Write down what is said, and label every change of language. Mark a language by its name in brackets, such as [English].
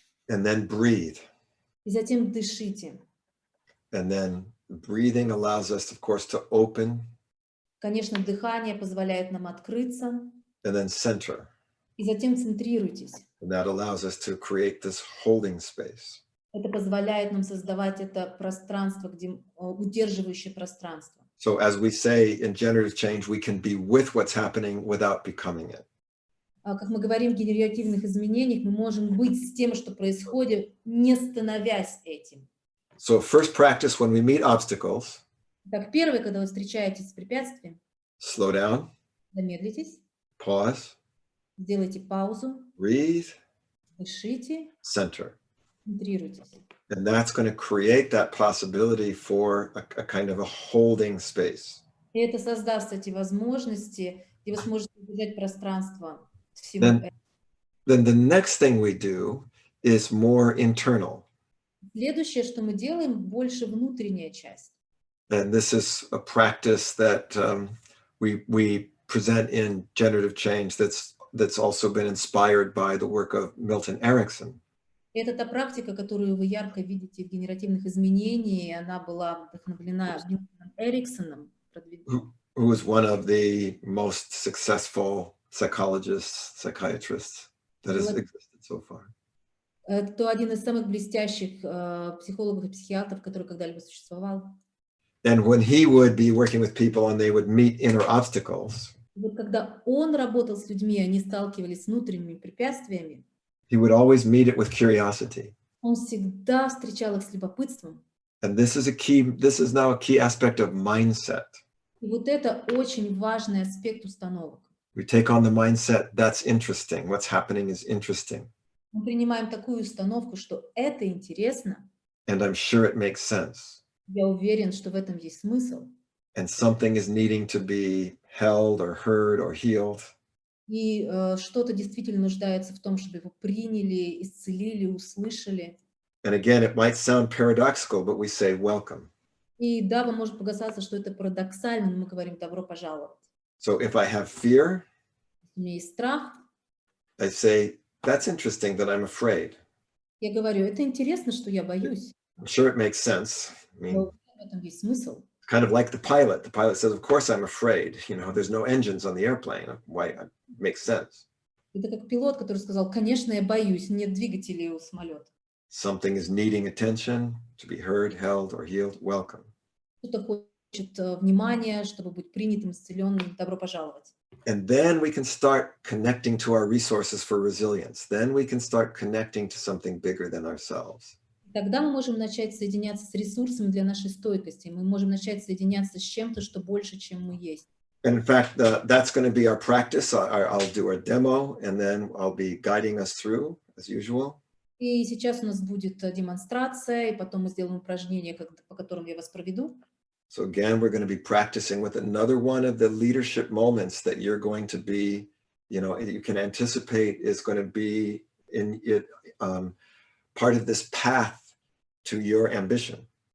[English] And then breathe. [Russian] И затем дышите. [English] And then breathing allows us, of course, to open. [Russian] Конечно, дыхание позволяет нам открыться. [English] And then center. [Russian] И затем центрируйтесь. [English] And that allows us to create this holding space. [Russian] Это позволяет нам создавать это пространство, удерживающее пространство. [English] So as we say in generative change, we can be with what's happening without becoming it. [Russian] Как мы говорим в генеративных изменениях, мы можем быть с тем, что происходит, не становясь этим. [English] So first practice when we meet obstacles. [Russian] Так, первое, когда вы встречаетесь с препятствием, [English] slow down. [Russian] Замедлитесь. [English] Pause. [Russian] Сделайте паузу. [English] Breathe. [Russian] Дышите. [English] Center. [Russian] Центрируйтесь. [English] And that's going to create that possibility for a kind of a holding space. [Russian] И это создаст эти возможности, и вы сможете удержать пространство всему этому. [English] Then the next thing we do is more internal. [Russian] Следующее, что мы делаем, больше внутренняя часть. [English] And this is a practice that we present in generative change that's also been inspired by the work of Milton Erickson. [Russian] Это та практика, которую вы ярко видите в генеративных изменениях, она была вдохновлена Эриксоном. [English] Who was one of the most successful psychologists, psychiatrists that has existed so far. [Russian] Это один из самых блестящих психологов и психиатров, который когда-либо существовал. [English] And when he would be working with people and they would meet inner obstacles, [Russian] Вот когда он работал с людьми, они сталкивались с внутренними препятствиями, [English] he would always meet it with curiosity. [Russian] он всегда встречал их с любопытством. [English] And this is now a key aspect of mindset. [Russian] И вот это очень важный аспект установок. [English] We take on the mindset, that's interesting. What's happening is interesting. [Russian] Мы принимаем такую установку, что это интересно. [English] And I'm sure it makes sense. [Russian] Я уверен, что в этом есть смысл. [English] And something is needing to be held or heard or healed. [Russian] И что-то действительно нуждается в том, чтобы его приняли, исцелили, услышали. [English] And again, it might sound paradoxical, but we say welcome. [Russian] И да, вам может показаться, что это парадоксально, но мы говорим добро пожаловать. [English] So if I have fear, [Russian] У меня есть страх. [English] I say, that's interesting that I'm afraid. [Russian] Я говорю, это интересно, что я боюсь. [English] I'm sure it makes sense. I mean, [Russian] Но в этом есть смысл. [English] kind of like the pilot. The pilot says, of course I'm afraid. You know, there's no engines on the airplane. Why? It makes sense. [Russian] Это как пилот, который сказал, конечно, я боюсь, нет двигателей у самолета. [English] Something is needing attention, to be heard, held, or healed. Welcome. [Russian] Кто-то хочет внимания, чтобы быть принятым, исцеленным. Добро пожаловать. [English] And then we can start connecting to our resources for resilience. Then we can start connecting to something bigger than ourselves. [Russian] Тогда мы можем начать соединяться с ресурсами для нашей стойкости. Мы можем начать соединяться с чем-то, что больше, чем мы есть. [English] And in fact, that's going to be our practice. I'll do a demo, and then I'll be guiding us through, as usual. [Russian] И сейчас у нас будет демонстрация, и потом мы сделаем упражнение, по которым я вас проведу. [English] So again, we're going to be practicing with another one of the leadership moments that you're going to be, you can anticipate is going to be in it, part of this path to your ambition.